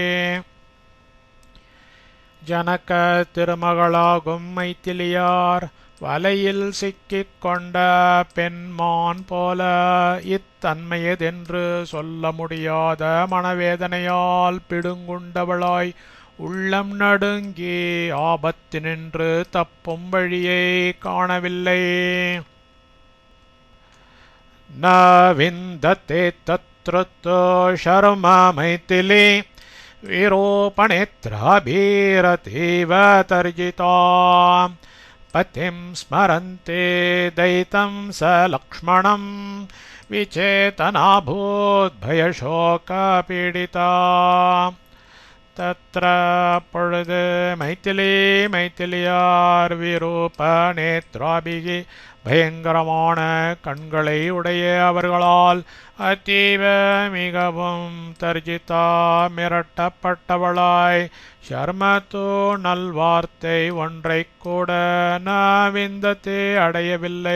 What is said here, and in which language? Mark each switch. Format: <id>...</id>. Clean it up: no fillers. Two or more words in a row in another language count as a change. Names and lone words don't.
<ta>ஜனக திருமகளாகும் மைத்திலியார் வலையில் சிக்கிக் கொண்ட பெண்மான் போல இத்தன்மையதென்று சொல்ல முடியாத மனவேதனையால் பிடுங்குண்டவளாய் உள்ளம் நடுங்கி ஆபத்தினின்று தப்பும் வழியை காணவில்லை.</ta> <sa>न विन्दते तत्र तु शर्म मैथिली विरूपणेत्राभिरतीव तर्जिता पतिं स्मरन्ते दैतं स लक्ष्मणं विचेतनाभूद्भयशोकपीडिता.</sa> <ta>तत्र பொழுது மைத்திலி மைத்திலியார் விரூபநேத்ராபிகி பயங்கரமான கண்களை உடைய அவர்களால் அதீவ மிகவும் தர்ஜிதா மிரட்டப்பட்டவளாய் ஷர்மத்து நல்வார்த்தை ஒன்றைக் கூட நவிந்தத்தை அடையவில்லை.</ta>